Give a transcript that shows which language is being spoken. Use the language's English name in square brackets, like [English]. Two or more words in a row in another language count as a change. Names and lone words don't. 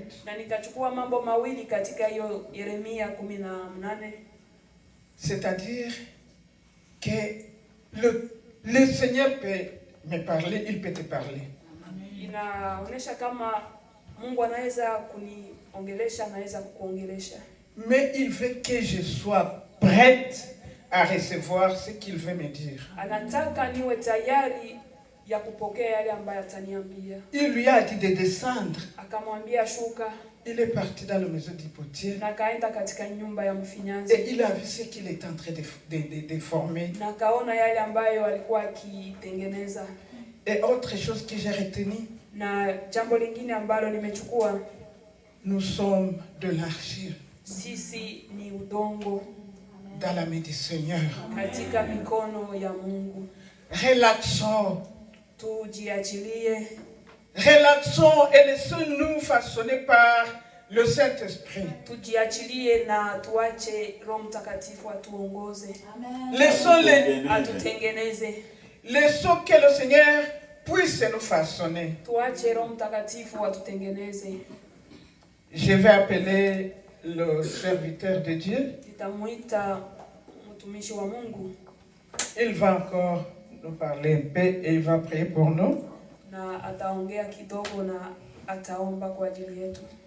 [Swahili] Na nikachukua mambo mawili katika hiyo Yeremia 18. [French] C'est-à-dire que le Seigneur peut me parler, il peut te parler. [Swahili] Inaonesha kama Mungu anaweza kuniongelesha, anaweza kukuongelesha. [French] Mais il veut que je sois prête à recevoir ce qu'il veut me dire. [Swahili] Anataka niwe tayari ya kupokea yale ambayo ataniambia. [French] Il lui a dit de descendre. [Swahili] Akamwambia shuka. [French] Il est parti dans la maison du potier. [Swahili] Na kaenda katika nyumba ya mfinyanzi. [French] Et il a vu ce qu'il était en train de former. [Swahili] Na kaona yale ambayo alikuwa akitengeneza. [French] Et autre chose que j'ai retenu. [Swahili] Na jambo lingine ambalo nimechukua. [French] Nous sommes de l'argile. [Swahili] Sisi ni udongo. [French] Dans la main du Seigneur. [Swahili] Katika mikono ya Mungu. [French] Relaxons. [Swahili] Tujiachilie. [French] Relaxons et laissons-nous façonner par le Saint-Esprit. [Swahili] Tujiachilie na tuache Roho Mtakatifu atuongoze. [French] Laissons-les [Swahili] atutengeneze. [French] Laissons que le Seigneur puisse nous façonner. [Swahili] Tuache Roho Mtakatifu atutengeneze. [French] Je vais appeler le serviteur de Dieu. [Swahili] Nitamuita mtumishi wa Mungu. [French] Il va encore nous parler un peu et il va prier pour nous. [Swahili] Na ataongea kidogo na ataomba kwa ajili yetu.